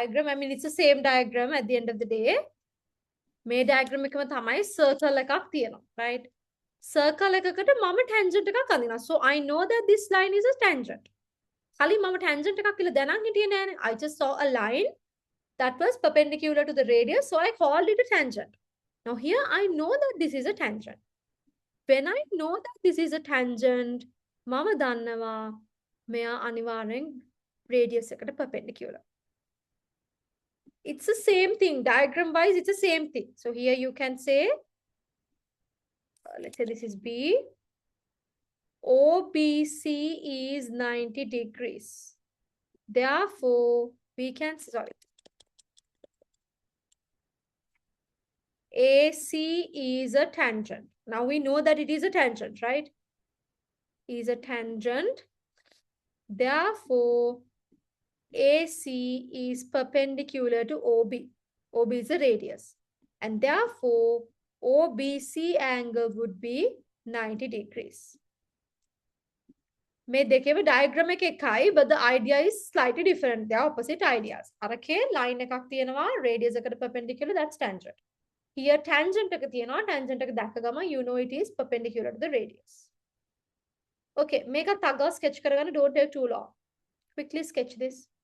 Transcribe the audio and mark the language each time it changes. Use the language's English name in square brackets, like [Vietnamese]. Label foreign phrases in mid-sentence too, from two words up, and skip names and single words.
[English] I mean, it's the same diagram at the end of the day. [Sinhala] මේ diagram එකම තමයි circle එකක් තියෙනවා, right? Circle එකකට මම tangent එකක් අඳිනවා. [English] So I know that this line is a tangent. [Sinhala] කලින් මම tangent එකක් කියලා දැනන් හිටියේ නෑනේ. [English] I just saw a line that was perpendicular to the radius, so I called it a tangent. Now here I know that this is a tangent. When I know that this is a tangent, [Sinhala] මම දන්නවා මෙයා අනිවාර්යෙන් radius එකට perpendicular. [English] It's the same thing. Diagram wise, it's the same thing. So here you can say, let's say this is B. OBC is 90 degrees. Therefore, we can, sorry. AC is a tangent. Now we know that it is a tangent, right? Is a tangent. Therefore, AC is perpendicular to OB. OB is a radius. And therefore, OBC angle would be 90 degrees. [Sinhala] මේ දෙකේම diagram එක එකයි, [English] but the idea is slightly different. They are opposite ideas. [Sinhala] අරකේ line එකක් තියෙනවා, radius එකට perpendicular, [English] that's tangent. Here tangent [Sinhala] එක තියෙනවා, [English] tangent [Sinhala] එක දැක්ක ගමන් [English] you know it is perpendicular to the radius. [Sinhala] Okay, මේක තගා sketch කරගන්න, [English] don't take too long. Quickly sketch this.